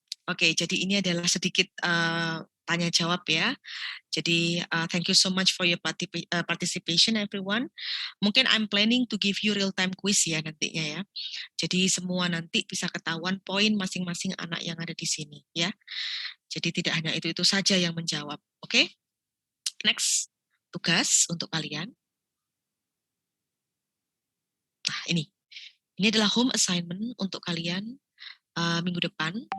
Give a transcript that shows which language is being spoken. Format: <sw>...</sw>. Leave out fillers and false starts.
<id>Oke, jadi ini adalah sedikit tanya jawab ya. Jadi</id> <en>thank you so much for your participation everyone. Mungkin I'm planning to give you real time quiz ya nantinya ya.</en> <id>Jadi semua nanti bisa ketahuan poin masing-masing anak yang ada di sini ya. Jadi tidak hanya itu saja yang menjawab. Oke? Next, tugas untuk kalian. Nah, ini adalah home assignment untuk kalian minggu depan.</id>